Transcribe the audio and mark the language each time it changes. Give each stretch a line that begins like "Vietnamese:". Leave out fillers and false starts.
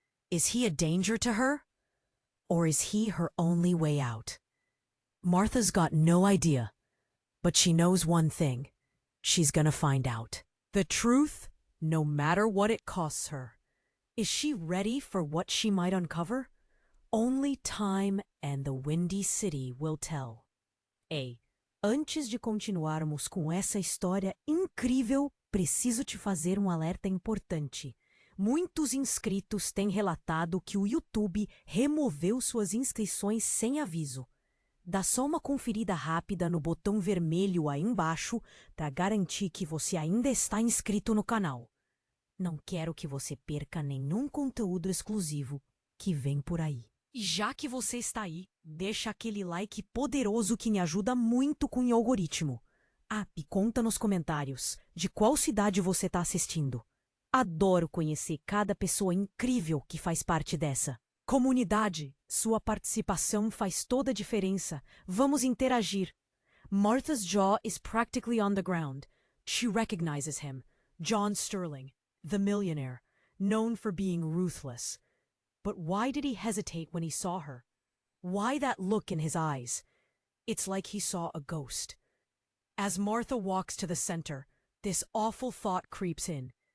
English: Is he a danger to her? Or is he her only way out? Martha's got no idea, but she knows one thing. She's gonna find out. The truth, no matter what it costs her. Is she ready for what she might uncover? Only time and the Windy City will tell.
Portuguese: Ei, antes de continuarmos com essa história incrível, preciso te fazer alerta importante. Muitos inscritos têm relatado que o YouTube removeu suas inscrições sem aviso. Dá só uma conferida rápida no botão vermelho aí embaixo para garantir que você ainda está inscrito no canal. Não quero que você perca nenhum conteúdo exclusivo que vem por aí. E já que você está aí, deixa aquele like poderoso que me ajuda muito com o algoritmo. Ah, e conta nos comentários de qual cidade você está assistindo. Adoro conhecer cada pessoa incrível que faz parte dessa comunidade. Sua participação faz toda a diferença. Vamos interagir.
English: Martha's jaw is practically on the ground. She recognizes him, John Sterling, the millionaire, known for being ruthless. But why did he hesitate when he saw her? Why that look in his eyes? It's like he saw a ghost. As Martha walks to the center, this awful thought creeps in.